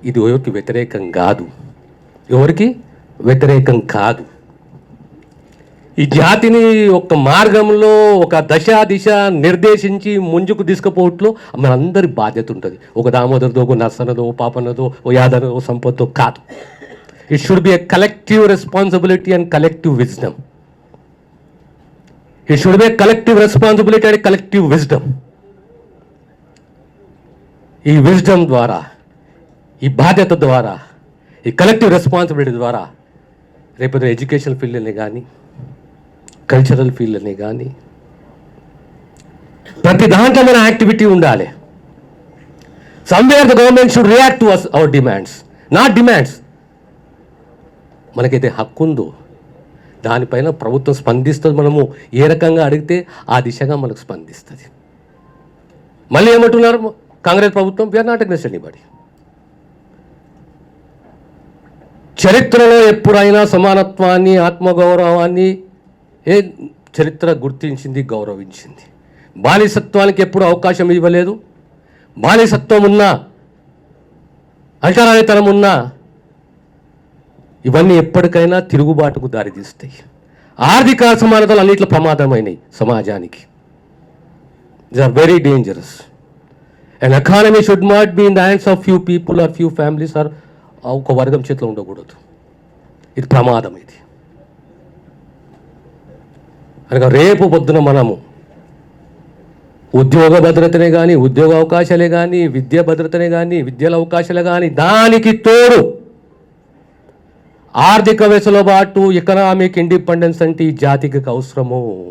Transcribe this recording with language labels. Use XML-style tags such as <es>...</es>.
<te>ఇది ఎవరికి వ్యతిరేకం కాదు, ఎవరికి వ్యతిరేకం కాదు. ఈ జాతిని ఒక మార్గంలో, ఒక దిశ నిర్దేశించి ముందుకు తీసుకుపోవట్లో మనందరి బాధ్యత ఉంటుంది. ఒక దామోదర్దో, ఒక నర్సనదో, పాపన్నదో, ఓ యాదనదో, సంపత్తో కాదు.</te> <en>It should be a collective responsibility and collective wisdom. It should be a collective responsibility and collective wisdom.</en> <te>ఈ విజ్డమ్ ద్వారా, ఈ బాధ్యత ద్వారా, ఈ కలెక్టివ్ రెస్పాన్సిబిలిటీ ద్వారా రేపు ఎడ్యుకేషన్ ఫీల్డ్ని కానీ, కల్చరల్ ఫీల్డ్ని కానీ, ప్రతి దాంట్లో మన యాక్టివిటీ ఉండాలి.</te> <en>Somewhere the government should react to us our demands, not demands.</en> <te>మనకైతే హక్కు ఉందో దానిపైన ప్రభుత్వం స్పందిస్తుంది. మనము ఏ రకంగా అడిగితే ఆ దిశగా మనకు స్పందిస్తుంది. మళ్ళీ ఏమంటున్నారు కాంగ్రెస్ ప్రభుత్వం?</te> <en>We're not against anybody.</en> <te>చరిత్రలో ఎప్పుడైనా సమానత్వాన్ని, ఆత్మగౌరవాన్ని చరిత్ర గుర్తించింది, గౌరవించింది. బానిసత్వానికి ఎప్పుడు అవకాశం ఇవ్వలేదు. బానిసత్వం ఉన్నా, అంటరానితనం ఉన్నా ఇవన్నీ ఎప్పటికైనా తిరుగుబాటుకు దారితీస్తాయి. ఆర్థిక అసమానతలు అన్నింటిలో ప్రమాదమైనవి సమాజానికి.</te> <en>They are very dangerous. An economy should not be in the hands of few people or few families or</en> <te>ఒక వర్గం చేతిలో ఉండకూడదు. ఇది ప్రమాదం. ఇది అనగా రేపు పొద్దున మనము ఉద్యోగ భద్రతనే కానీ, ఉద్యోగ అవకాశాలే కానీ, విద్యా భద్రతనే కానీ, విద్యల అవకాశాలే కానీ, దానికి తోడు ఆర్థిక వెసులుబాటు, ఎకనామిక్ ఇండిపెండెన్స్ అంటే ఈ జాతికి అవసరము.</te>